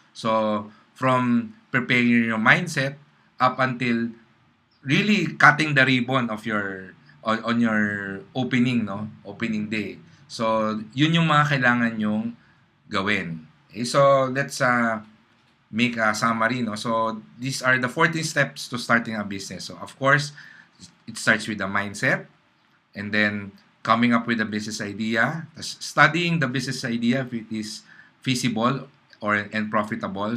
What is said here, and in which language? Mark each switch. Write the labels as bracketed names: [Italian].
[English] So, from preparing your mindset up until really cutting the ribbon of your on your opening, no? Opening day. [Filipino] So, yun yung mga kailangan yung gawin. [English] Okay, so, let's make a summary, no? So, these are the 14 steps to starting a business. So, of course, it starts with the mindset, and then coming up with a business idea, studying the business idea if it is feasible and profitable.